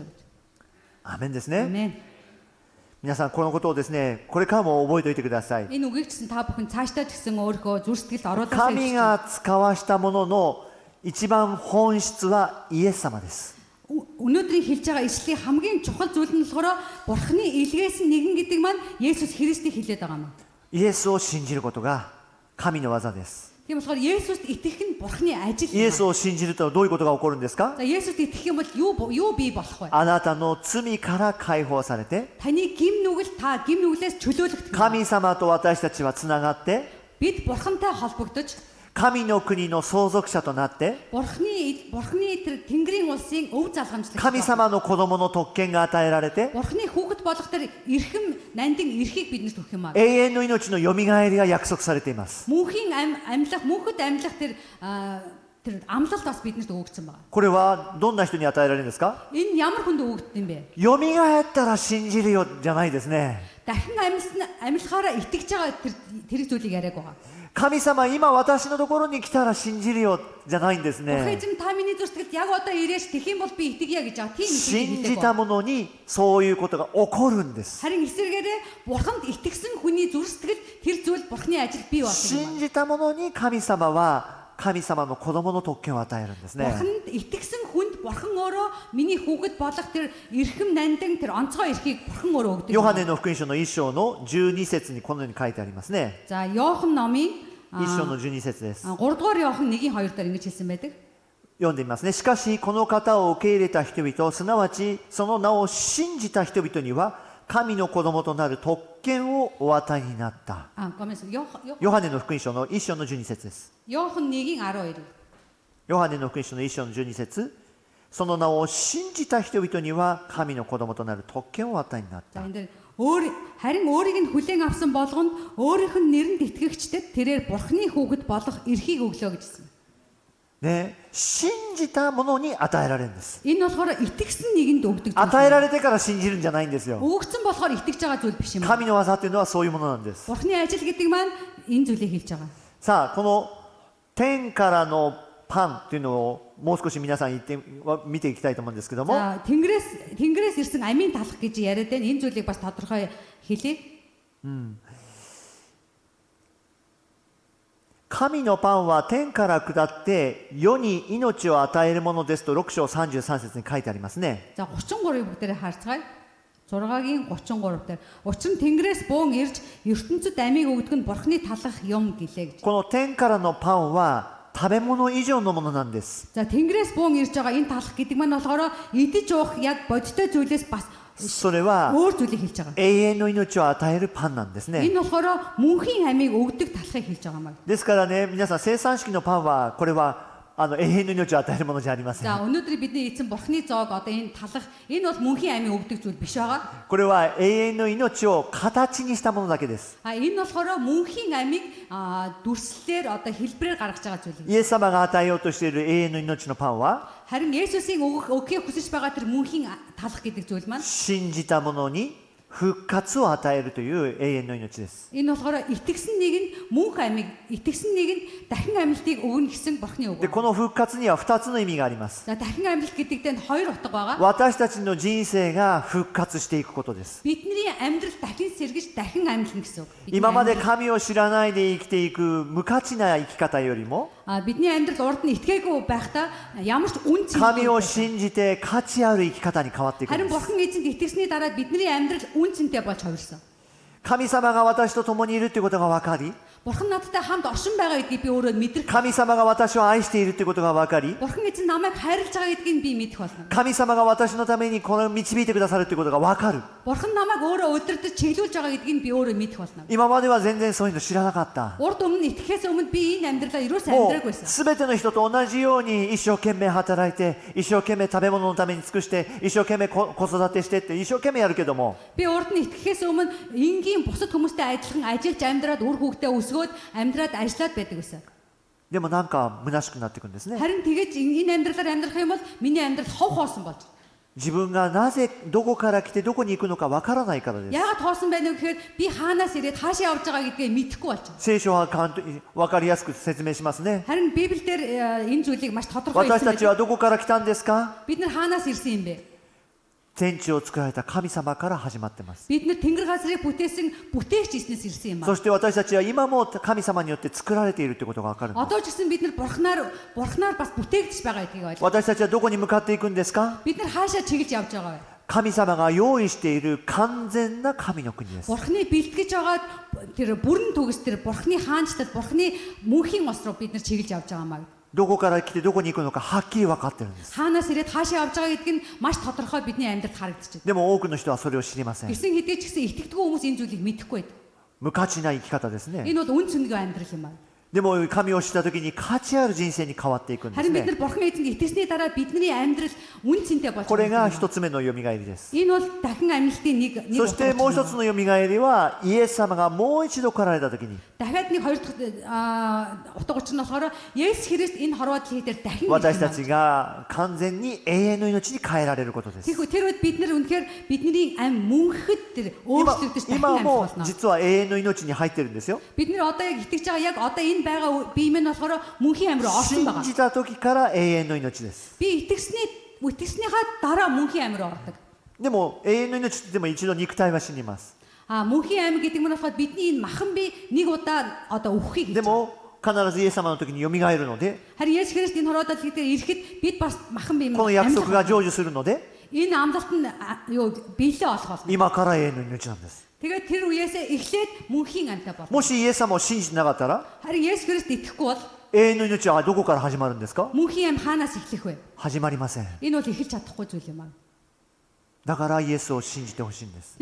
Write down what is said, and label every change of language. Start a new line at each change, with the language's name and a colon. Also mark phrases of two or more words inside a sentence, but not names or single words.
Japanese: アーメンですね。
Mongolian: Амен.
Japanese: 皆さんこのことをですね、これからも覚えておいてください。
Mongolian: Энэ үгийг чинь та бүхэн цаашдаа ч гэсэн өөрийнхөө зүрх сэтгэлд оруулаад
Japanese: 神が使わしたものの一番本質はイエス様です。
Mongolian: өнөөдрийн хэлж байгаа ишлийн хамгийн чухал зүйл нь болохоор Бурханы илгээсэн нэгэн гэдэг маань Есүс Христийг хэлээд байгаа юм.
Japanese: イエスを信じることが神の技です。
Mongolian: Тийм болохоор Есүст итгэх нь Бурханы ажил
Japanese: イエスを信じるとどういうことが起こるんですか？
Mongolian: За Есүст итгэх юм бол юу бий болох вэ?
Japanese: あなたの罪から解放されて、
Mongolian: Таны гим нүгэл та гим нүглээс чөлөөлөгдөх.
Japanese: 神様と私たちはつながって、
Mongolian: Бид Бурхантай холбогдож
Japanese: 神の国の相続者となって、
Mongolian: Бурханы тэр Тэнгэрийн улсын өв залгамжлагч.
Japanese: 神様の子供の特権が与えられて、
Mongolian: Бурханы хүүхэд болох тэр эрхэм нандин эрхийг биднэрт өгөх юм аа.
Japanese: 永遠の命のよみがえりが約束されています。
Mongolian: Мөнхийн мөнхөд амьлах тэр амлалт бас биднэрт өгөгдсөн байна.
Japanese: これはどんな人に与えられるんですか？
Mongolian: Энэ ямар хүнд өгөгдсөн юм бэ?
Japanese: よみがえったら信じるよじゃないですね。
Mongolian: Дахин амьлахаараа итгэж байгаа тэр зүйлийг яриаг байгаа.
Japanese: 神様今私のところに来たら信じるよじゃないんですね。
Mongolian: Бурхан эзэм та миний зүрхсэтгэлд яг одоо ирээш тэгэх юм бол би итгэе гэж байгаа. Тийм
Japanese: 信
Mongolian: итгэж
Japanese: じたものにそういうことが起こるんです。
Mongolian: Харин эсвэргээрээ Бурханд итгэсэн хүний зүрхсэтгэл тэр зүйл Бурханы ажил бий болсон юм.
Japanese: 信じたものに神様は神様の子供の特権を与えるんですね。
Mongolian: Бурханд итгэсэн хүнд Бурхан өөрөө миний хүүхэд болох тэр эрхэм нандин тэр онцгой эрхийг Бурхан өөрөө өгдөг.
Japanese: ヨハネの福音書の1章の12節にこのように書いてありますね。
Mongolian: За Иохан номын
Japanese: 1 章の12節です。
Mongolian: 3 дугаар Иохан 1-ийн 2 дээр ингэж хэлсэн байдаг.
Japanese: 読んでみますね。しかしこの方を受け入れた人々、すなわちその名を信じた人々には神の子供となる特権をお与えになった。ごめんなさい. ヨハネの福音書の1章の12節です。
Mongolian: Иохан 1-ийн 12.
Japanese: ヨハネの福音書の1章の12節、その名を信じた人々には神の子供となる特権をお与えになっ
Mongolian: За
Japanese: た。
Mongolian: энэ дээр харин өөрийг нь хүлээн авсан болгонд өөрийнх нь нэрэнд итгэгчдэд тэрээр Бурханы хүүхэд болох эрхийг өглөө гэжсэн.
Japanese: ね、信じたものに与えられるんです。
Mongolian: Энэ болохоор итгэсэн нэгэнд өгдөг зүйл.
Japanese: 与えられてから信じるんじゃないんですよ。
Mongolian: Өгсөн болохоор итгэж байгаа зүйл биш юм.
Japanese: 神の技っていうのはそういうものなんです。
Mongolian: Бурханы ажил гэдэг маань энэ зүйлийг хэлж байгаа.
Japanese: さあ、この天からのパンっていうのをもう少し皆さん見ていきたいと思うんですけども、
Mongolian: За Тэнгэрээс ирсэн амийн талах гэж яриад байна. Энэ зүйлийг бас тодорхой хэлье.
Japanese: 神のパンは天から下って世に命を与えるものですと6章33節に書いてありますね。
Mongolian: За 33-ыг бүгдээрээ харцгаая. 6-гийн 33 дээр учир нь Тэнгэрээс буун ирж ертөнцид амийг өгдөг нь Бурханы талах юм гэлээ гэж.
Japanese: この天からのパンは食べ物以上のものなんです。
Mongolian: За тэнгэрээс буун ирж байгаа энэ талах гэдэг маань болохоор идэж уух яг бодиттой зүйлээс бас
Japanese: それは
Mongolian: өөр зүйлийг хэлж байгаа.
Japanese: 永遠の命を与えるパンなんですね。
Mongolian: Энэ болохоор мөнхийн амийг өгдөг талахыг хэлж байгаа маа.
Japanese: ですからね、皆さん生産式のパンはこれは永遠の命を与えるものじゃありません。
Mongolian: За өнөөдөр бидний эзэн бурхны зоог одоо энэ талах энэ бол мөнхийн амийг өгдөг зүйл биш байгаа.
Japanese: これは永遠の命を形にしたものだけです。
Mongolian: Энэ болохоор мөнхийн амийг дүрслэлээр одоо хэлбэрээр гаргаж байгаа зүйл.
Japanese: イエス様が与えようとしている永遠の命のパンは
Mongolian: Харин Есүсийн өгөхийг хүсэж байгаа тэр мөнхийн талах гэдэг зүйл маань
Japanese: 信じた者に復活を与えるという永遠の命です。
Mongolian: энэ болохоор итгэсэн нэг нь мөнх амийг итгэсэн нэг нь дахин амьлтыг өгнө гэсэн бурхны үг.
Japanese: で、この復活には2つの意味があります。
Mongolian: За дахин амьлт гэдэгт нь хоёр утга байгаа.
Japanese: 私たちの人生が復活していくことです。
Mongolian: Бидний амьдрал дахин сэргэж дахин амьлна гэсэн үг.
Japanese: 今まで神を知らないで生きていく無価値な生き方よりも
Mongolian: бидний амьдрал урд нь итгээгүй байхдаа ямар ч үн цэнтэй
Japanese: 神を信じて価値ある生き方に変わっていくん
Mongolian: харин
Japanese: です。
Mongolian: бурхан эзэнд итгэсний дараа бидний амьдрал үн цэнтэй болж хувирсан.
Japanese: 神様が私と共にいるということが分かり、
Mongolian: Бурхан надтай хамт оршин байгаа гэдгийг би өөрөө мэдрэх.
Japanese: 神様が私を愛しているということが分かり、
Mongolian: Бурхан эзэн намайг хайрлаж байгаа гэдгийг би мэдэх болно.
Japanese: 神様が私のためにこの導いてくださるということが分かる。
Mongolian: Бурхан намайг өөрөө өдөртөж чиглүүлж байгаа гэдгийг би өөрөө мэдэх болно.
Japanese: 今までは全然そういうの知らなかった。
Mongolian: Урд өмнө итгэхээс өмнө би энэ амьдралаа юусаа
Japanese: もう
Mongolian: амьдраагүйсэн.
Japanese: 全ての人と同じように一生懸命働いて、一生懸命食べ物のために尽くして、一生懸命子育てしてって一生懸命やるけども、
Mongolian: Би урд нь итгэхээс өмнө энгийн бусад хүмүүстэй адилхан ажиллаж амьдраад үр хүүхдээ өсгөөд амьдраад ажиллаад байдаг гэсэн.
Japanese: でもなんか虚しくなっていくんですね。
Mongolian: Харин тэгэж энэ амьдралаар амьдрах юм бол миний амьдрал хов хоосон болж.
Japanese: 自分がなぜどこから来てどこに行くのかわからないからです。
Mongolian: Яагаад хоосон байна вэ гэхээр би хаанаас ирээд хаашаа явж байгаа гэдгээ мэдэхгүй болж.
Japanese: 聖書はわかりやすく説明しますね。
Mongolian: Харин Библиэлд энэ зүйлийг маш тодорхой
Japanese: 私た
Mongolian: хэлсэн
Japanese: ちはどこから来たんですか？
Mongolian: бид нар хаанаас ирсэн юм бэ?
Japanese: 天地を作られた神様から始まってます。
Mongolian: Бид нар тэнгэр газрыг бүтээсэн бүтээгч эзнээс ирсэн юм
Japanese: そ
Mongolian: аа.
Japanese: して私たちは今も神様によって作られているということがわかるんです。
Mongolian: Одоо ч гэсэн бид нар бурхнаар бас бүтээгдэж байгаа гэдгийг ойлгоо.
Japanese: 私たちはどこに向かっていくんですか？
Mongolian: Бид нар хаашаа чиглэж явж байгаа вэ?
Japanese: 神様が用意している完全な神の国です。
Mongolian: Бурхны бэлтгэж байгаа тэр бүрэн төгс тэр бурхны хаанчлал бурхны мөнхийн ус руу бид нар чиглэж явж байгаа маа.
Japanese: どこから来てどこに行くのかはっきり分かってるんです。
Mongolian: Хаанаас ирээд хаашаа явж байгаа гэдг нь маш тодорхой бидний амьдралд харагдчихэв.
Japanese: でも多くの人はそれを知りません。
Mongolian: Гисэн хэдий ч гэсэн итгэдэггүй хүмүүс энэ зүйлийг мэдэхгүй байдаг.
Japanese: 無価値な生き方ですね。
Mongolian: Энэ бол үн цэнэгүй амьдрал юм аа.
Japanese: でも神を知った時に価値ある人生に変わっていくんです
Mongolian: Харин бид
Japanese: ね。
Mongolian: нар бурхан эзэнд итгэсний дараа бидний амьдрал үн цэнтэй болж
Japanese: これが
Mongolian: байгаа.
Japanese: 一つ目の蘇りです。
Mongolian: Энэ бол дахин амьдралтын нэг
Japanese: そしてもう一つの蘇りはイエス様がもう一度来られた時に
Mongolian: дахиад нэг хоёр дахь утга учир нь болохоор Есүс Христ энэ хорвоод хийдээр дахин
Japanese: 私たちが完全に永遠の命に変えられることです。
Mongolian: Тэр үед бид нар үнэхээр бидний амь мөнхөд тэр өөрчлөгдөж дахин
Japanese: 今
Mongolian: амьд
Japanese: も
Mongolian: болно.
Japanese: 実は永遠の命に入ってるんですよ。
Mongolian: Бид нар одоо яг итгэж байгаа яг одоо энэ байгаа бие минь болохоор мөнхийн амь руу орсон
Japanese: 信
Mongolian: байгаа.
Japanese: じた時から永遠の命です。
Mongolian: Би итгэснийхаа дараа мөнхийн амь руу ордог.
Japanese: でも永遠の命って言っても一度肉体は死にます。
Mongolian: Мөнхийн амь гэдэг нь болохоор бидний энэ махан бие нэг удаа одоо өвөхийг
Japanese: で
Mongolian: хийж байгаа.
Japanese: も必ずイエス様の時に蘇るので、
Mongolian: Харин Есүс Христ энэ хорвоод хийдээр ирэхэд бид бас махан бие
Japanese: この約束が成就するので、
Mongolian: энэ амлалт нь юу биелээ олох болно.
Japanese: 今から永遠の命なんです。
Mongolian: Тэгээд тэр үеэсээ эхлээд мөнхийн амьтаа болно.
Japanese: もしイエス様を信じてなかったら、
Mongolian: Харин Есүс Христ итгэхгүй бол
Japanese: 永遠の命はどこから始まるんですか？
Mongolian: мөнхийн амь хаанаас эхлэх вэ?
Japanese: 始まりません。
Mongolian: Энэ бол эхэлж чадахгүй зүйл юм аа.
Japanese: だからイエスを信じてほしいんです。